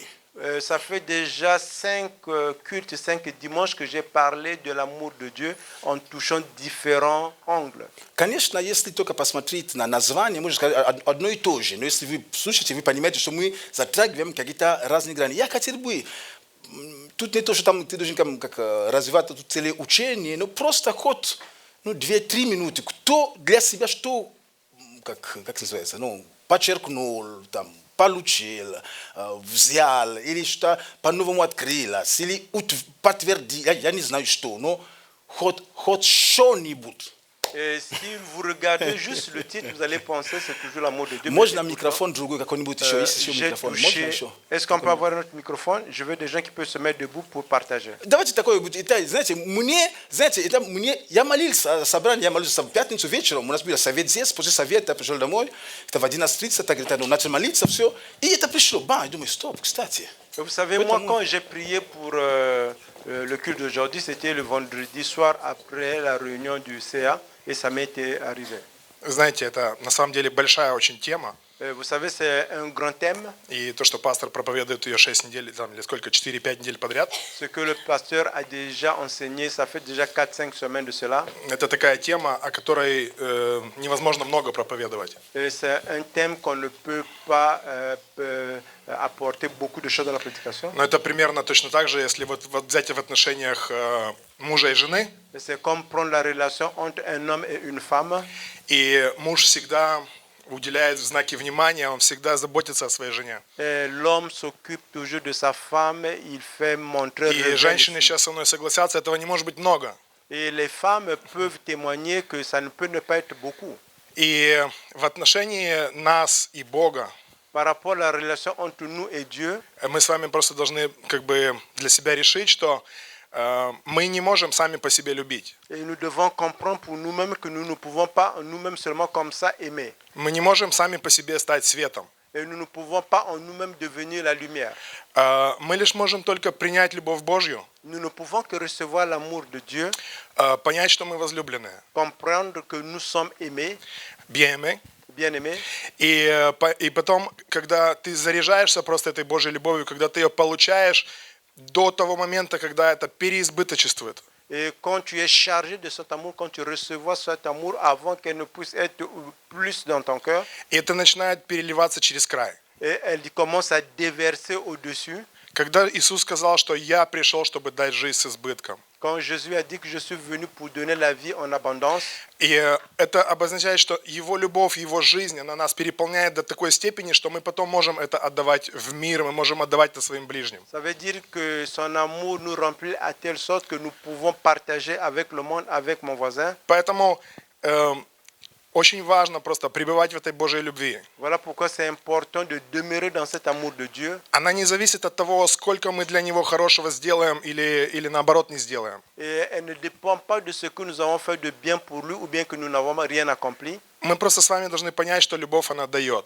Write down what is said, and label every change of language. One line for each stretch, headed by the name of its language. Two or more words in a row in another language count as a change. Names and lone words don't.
French: Ça fait déjà 5 cultes, 5 dimanches que j'ai parlé de l'amour de Dieu en touchant différents angles.
Russian: Конечно, если только посмотреть на название, можно сказать одно и то же. Но если вы слушаете, вы понимаете, что мы затрагиваем какие-то разные грани. Я хотел бы, тут не то, что там ты должен как развивать тут целое учение, но просто хоть 2-3 минуты. Кто для себя что, как называется, подчеркнул, там, получил, взял, или что по-новому открылось, или подтвердил, я не знаю что, но хоть что-нибудь.
French: Et si vous regardez juste le titre, vous allez penser que c'est toujours l'amour de Dieu.
Russian: Можно микрофон другой какой-нибудь еще? Есть еще
French: J'ai
Russian: микрофон? Можно
French: touché.
Russian: еще?
French: Est-ce qu'on peut avoir notre microphone? Je veux des gens qui peuvent se mettre debout pour partager.
Russian: Давайте такое, знаете, я молился, собрание, я молился в пятницу вечером, у нас был совет здесь, после совета я пришел домой, это в 11:30, так говорит, начал молиться, все, и это пришло, я думаю, стоп, кстати.
French: Vous savez, moi, quand j'ai prié pour le culte d'aujourd'hui, c'était le vendredi soir après la réunion du CA, et ça m'était arrivé.
Russian: Знаете, это на самом деле большая очень тема.
French: Vous savez, c'est un grand thème.
Russian: И то, что пастор проповедует ее 6 недель, там, или сколько, 4-5 недель подряд.
French: Ce que le pasteur a déjà enseigné, ça fait déjà 4-5 semaines de cela.
Russian: Это такая тема, о которой невозможно много проповедовать.
French: C'est un thème qu'on ne peut pas apporter beaucoup de choses dans la prédication.
Russian: Но это примерно точно так же, если вот взять в отношениях мужа и жены.
French: C'est comme prendre la relation entre un homme et une femme.
Russian: И муж всегда уделяет знаки внимания, он всегда заботится о своей жене.
French: L'homme s'occupe toujours de sa femme, il fait montrer.
Russian: И женщины сейчас со мной согласятся, этого не может быть много.
French: Et les femmes peuvent témoigner que ça ne peut ne pas être beaucoup.
Russian: И в отношении нас и Бога
French: Par rapport à la relation entre nous et Dieu,
Russian: мы с вами просто должны как бы для себя решить, что мы не можем сами по себе любить.
French: et nous devons comprendre pour nous-mêmes que nous ne pouvons pas nous-mêmes seulement comme ça aimer.
Russian: Мы не можем сами по себе стать светом.
French: Et nous ne pouvons pas en nous-mêmes devenir la lumière.
Russian: Мы лишь можем только принять любовь Божью,
French: Nous ne pouvons que recevoir l'amour de Dieu,
Russian: понять, что мы возлюбленные,
French: comprendre que nous sommes aimés, bien-aimés. bien-aimés.
Russian: И потом, когда ты заряжаешься просто этой Божьей любовью, когда ты ее получаешь до того момента, когда это переизбыточествует.
French: Et quand tu es chargé de cet amour, quand tu recevras cet amour avant qu'elle ne puisse être plus dans ton cœur,
Russian: И это начинает переливаться через край.
French: et elle commence à déverser au-dessus.
Russian: Когда Иисус сказал, что «Я пришел, чтобы дать жизнь с избытком»,
French: Quand Jésus a dit que je suis venu pour donner la vie en abondance,
Russian: и это обозначает, что Его любовь, Его жизнь, она нас переполняет до такой степени, что мы потом можем это отдавать в мир, мы можем отдавать это своим ближним.
French: ça veut dire que son amour nous remplit à telle sorte que nous pouvons partager avec le monde, avec mon voisin.
Russian: Поэтому очень важно просто пребывать в этой Божьей любви.
French: Voilà pourquoi c'est important de demeurer dans cet amour de Dieu.
Russian: Она не зависит от того, сколько мы для Него хорошего сделаем или наоборот не сделаем.
French: Et elle ne dépend pas de ce que nous avons fait de bien pour lui ou bien que nous n'avons rien accompli.
Russian: Мы просто с вами должны понять, что любовь, она дает.